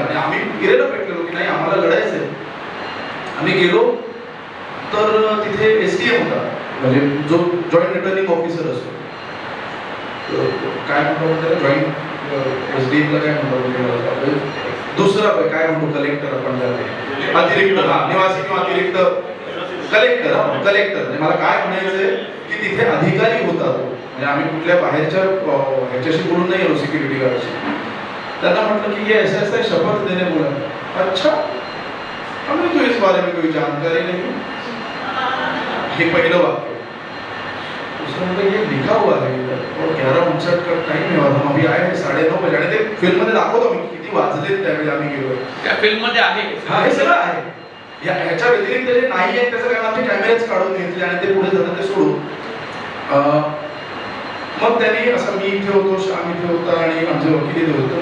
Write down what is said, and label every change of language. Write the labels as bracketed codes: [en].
[mr] आणि आम्ही गिरेला पेटलेलो की नाही आम्हाला लढायचंय. आम्ही गेलो तर तिथे एसडीएम होता, म्हणजे जो जॉईंट रिटर्निंग ऑफिसर असतो, काय म्हणतो त्याला, जॉईंट एसडीएमला काय म्हणतो, दुसरा काय म्हणतो कलेक्टर आपण त्याला, अतिरिक्त निवासी किंवा अतिरिक्त कलेक्टर. कलेक्टर मला काय म्हणायचंय की तिथे अधिकारी होता तो, म्हणजे आम्ही कुठल्या बाहेरच्या ह्याच्याशी बोलून नाही आलो सिक्युरिटी गार्डशी. त्यांना म्हटलं की [hi] ये ऐसा ऐसा शपथ देने बोला. अच्छा, हमें तो इस बारे में कोई जानकारी नहीं. [mr] हे पहिलं वाक्य. दुसरं म्हणजे [hi] ये लिखा हुआ है और 11:59 का टाइम है और हम अभी आए हैं 9:30 बजे. [mr] आणि ते फिल्म मध्ये दाखवतो मी किती वाजले त्यावेळी आम्ही गेलो. त्या फिल्म मध्ये आहे. हा, हे सगळं आहे. ह्याच्या व्यतिरिक्त जे नाही आहे त्याचं कारण आमचे कॅमेरेच काढून घेतले आणि ते पुढे जातात ते सोडून. मग त्यांनी असं, मी इथे होतो, श्याम इथे होता आणि आमचे वकील इथे होते.